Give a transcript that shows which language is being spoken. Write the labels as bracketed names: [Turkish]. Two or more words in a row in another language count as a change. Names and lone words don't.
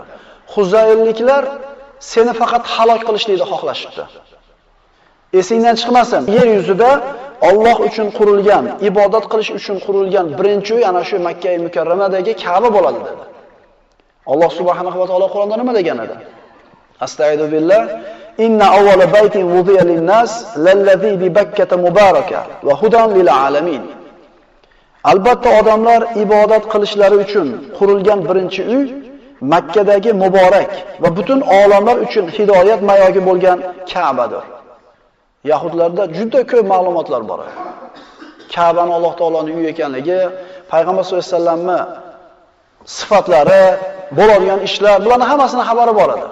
[Uzbek] Huzaylliklar seni faqat halok qilishlikni xohlashibdi. Esingdan chiqmasin. Yer yuzida Alloh uchun qurilgan, ibodat qilish uchun qurilgan birinchi uy ana shu Makka mukarramadagi Ka'ba bo'ladi dedi. Alloh [Arabic] سبحانه وتعالى [Uzbek] Qur'onda nima degan edi? [Arabic] أستغفر الله. إن أول بيت وضع للناس للذي ببكة مباركا وهدى للعالمين. [Uzbek] Albatta odamlar ibodat qilishlari uchun qurilgan birinchi uy Makkadagi muborak va butun olamlar uchun hidoyat mayogi bo'lgan Ka'badir. Yahudlarda juda ko'p ma'lumotlar bor. Ka'bani Alloh taoloning uyi ekanligi, payg'ambar [Arabic] صلى الله عليه وسلم [Uzbek] sifatlari, bo'ladigan ishlar, bularning hammasini xabari bor edi.